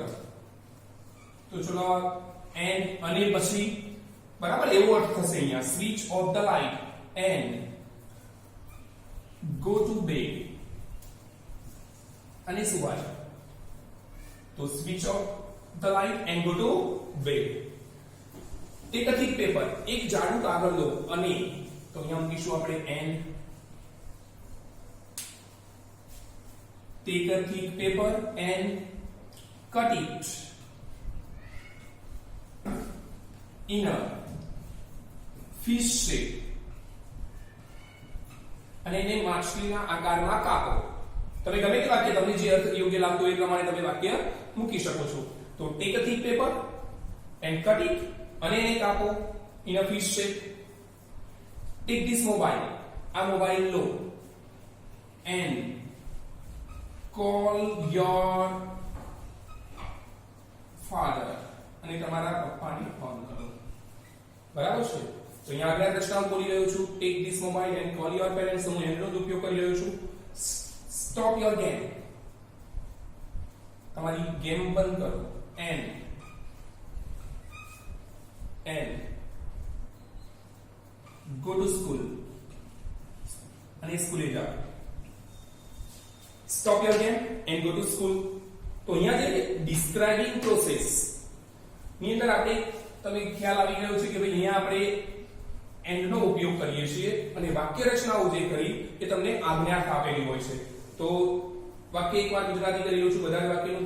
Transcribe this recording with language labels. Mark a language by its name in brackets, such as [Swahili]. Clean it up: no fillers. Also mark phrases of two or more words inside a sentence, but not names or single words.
[Gujarati] તો ચલો એન્ડ અને પછી બરાબર એવો અર્થ થશે અહીંયા. [English] switch off the light and go to bed, [Gujarati] અને સુવાય. [English] તો switch off the light and go to bed. Take a thick paper, [Gujarati] એક જાડું કાગળ લો અને, તો અહીંયા મૂકીશું આપણે and. [English] Take a thick paper and cut it in a fish shape, [Gujarati] અને એને માછલીના આકારમાં કાપો. તમે ગમે તે વાક્ય તમને જે અર્થ યોગ્ય લાગતો હોય એ પ્રમાણે તમે વાક્ય મૂકી શકો છો. [English] તો take a thick paper and cut it, [Gujarati] અને એને કાપો [English] in a fish shape. Take this mobile, [Gujarati] આ મોબાઈલ લો, [English] and call your father, [Gujarati] અને તમારા પપ્પાને ફોન કરો. બરાબર છે. તો અહીંયા આગળ રચના બોલી રહ્યો છું. [English] take this mobile and call your parents, [Gujarati] હું એનો જ ઉપયોગ કરી રહ્યો છું. [English] stop your game, [Gujarati] તમારી ગેમ બંધ કરો. [English] and go to school, [Gujarati] અને સ્કૂલે જાઓ. [English] stop your game and go to school. [Gujarati] તો અહીંયા જે [English] describing process [Gujarati] ની અંદર આપણે તમે ખ્યાલ આવી ગયો છે કે ભાઈ અહીંયા આપણે એન્ડ નો ઉપયોગ કરીએ છીએ, અને વાક્ય રચનાઓ જે કરી એ તમને આજ્ઞાત આપેલી હોય છે. તો વાક્ય એકવાર ગુજરાતી કરી રહ્યો છું બધા વાક્યનું.